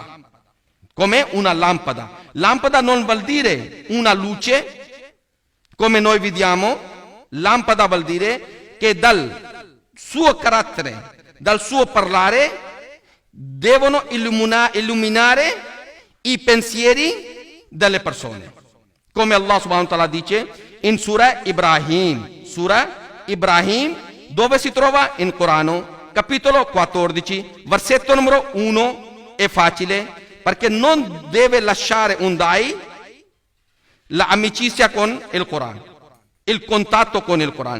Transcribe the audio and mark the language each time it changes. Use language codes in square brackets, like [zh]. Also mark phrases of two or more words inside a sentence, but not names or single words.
[it] Come una lampada. Lampada non vuol dire una luce come noi vediamo. Lampada vuol dire che dal suo carattere, dal suo parlare, devono illuminare i pensieri delle persone. Come Allah [ar] سبحانه وتعالى [it] dice in Surah Ibrahim. Surah Ibrahim, dove si trova in Corano, capitolo 14, versetto numero 1, è facile, perché non deve lasciare un dai l'amicizia con il Corano, il contatto con il Corano.